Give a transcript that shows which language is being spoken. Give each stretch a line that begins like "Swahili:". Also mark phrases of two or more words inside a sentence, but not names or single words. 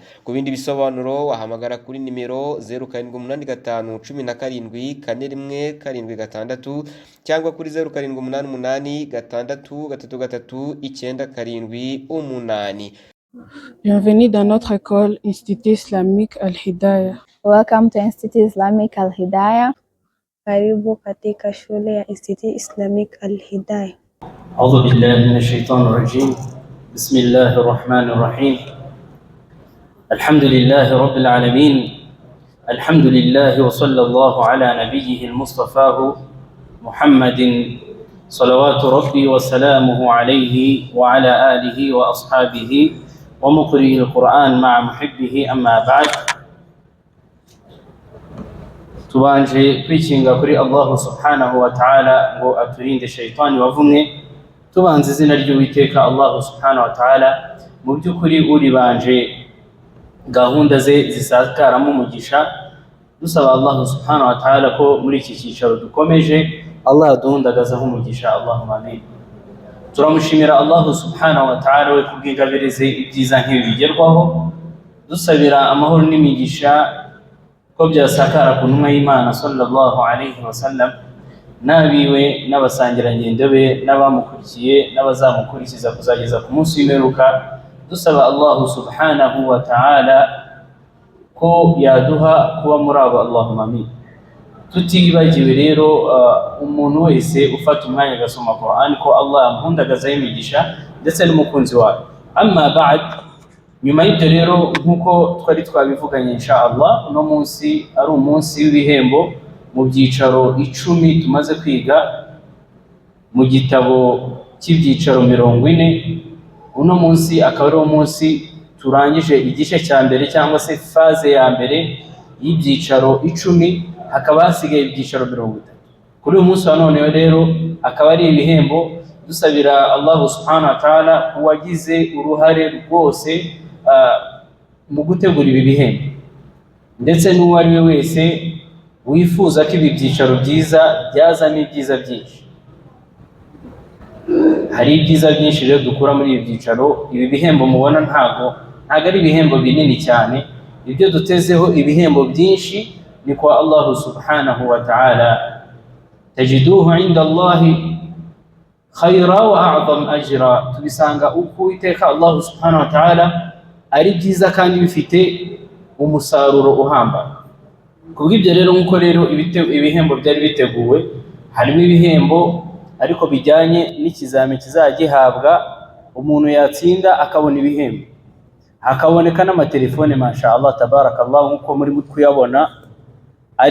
Kinyarwanda: Ku bindi bisobanuro wahamagara kuri nimero 0785174176 cyangwa kuri 0788633978.
French: Bienvenue dans notre école Institut Islamique Al Hidayah.
English: Welcome to
Swahili: Institut Islamique Al Hidayah. Karibu katika shule ya Institut Islamique Al Hidayah.
Arabic: أعوذ بالله من الشيطان الرجيم. بسم الله الرحمن الرحيم. الحمد لله رب العالمين. الحمد لله وصلى الله على نبيه المصطفى محمد صلوات ربي وسلامه عليه وعلى آله وأصحابه ومقرئ القرآن مع محبه. أما بعد،
Kinyarwanda: tubanje kwikinga kuri Allah
Arabic: سبحانه وتعالى
Kinyarwanda: ngo aturinde shaytani wavumwe. Tubanze izina ry'Uwiteka Allah
Arabic: سبحانه وتعالى.
Kinyarwanda: Mu by'ukuri uri banje gahunda ze zisakaramo umugisha, dusaba Allah
Arabic: سبحانه وتعالى
Kinyarwanda: ko muri iki cyicaro dukomeje Allah aduhundagazaho umugisha.
Arabic: اللهم آمين.
Kinyarwanda: Turamushimira Allah
Arabic: سبحانه وتعالى
Kinyarwanda: we kubw'ingabirize ibyiza nk'ibi bigerwaho, dusabira amahoro n'imigisha ko byasakara ku ntumwa y'Imana
Arabic: صلى الله عليه وسلم,
Kinyarwanda: nabiwe n'abasangirangendo be n'abamukurikiye n'abazamukurikiza kuzageza ku munsi w'imperuka. Dusaba Allah
Arabic: سبحانه وتعالى
Kinyarwanda: ko yaduha kuba muri abo.
Arabic: اللهم آمين.
Kinyarwanda: Tutibagiwe rero umuntu wese ufata umwanya agasoma Qur'an ko Allah yamuhundagazaho imigisha ndetse n'umukunzi wawe.
Arabic: أما بعد,
Kinyarwanda: nyuma y'ibyo rero nk'uko twari twabivuganye inshallah, uno munsi ari umunsi w'ibihembo mu byicaro 10 tumaze kwiga mu gitabo cy'ibyicaro 40. Uno munsi akaba ari umunsi turangije igice cya mbere cyangwa se faze ya mbere y'ibyicaro 10, hakaba hasigaye ibyicaro 30. Kuri uyu munsi wa none rero akaba ari ibihembo. Dusabira Allah
Arabic: سبحانه وتعالى
Kinyarwanda: uwagize uruhare rwose mu gutegura ibi bihembo, ndetse n'uwo ari we wese wifuza ko ibi byicaro byiza byazana ibyiza byinshi. Hari ibyiza byinshi rero dukura muri ibi byicaro. Ibi bihembo mubona ntago ari ibihembo binini cyane. Ibyo dutezeho ibihembo byinshi ni kwa Allah
Arabic: سبحانه وتعالى. تجدوه عند الله خيرا وأعظم أجرا.
Kinyarwanda: Tubisanga uko Uwiteka Allah
Arabic: سبحانه وتعالى
Kinyarwanda: ari byiza kandi bifite umusaruro uhambaye. Kubw'ibyo rero nk'uko rero ibihembo byari biteguwe, harimo ibihembo ariko bijyanye n'ikizami kizajya gihabwa umuntu yatsinda akabona ibihembo, hakaboneka n'amatelefone
Arabic: ما شاء الله تبارك الله
Kinyarwanda: nk'uko muri kuyabona ari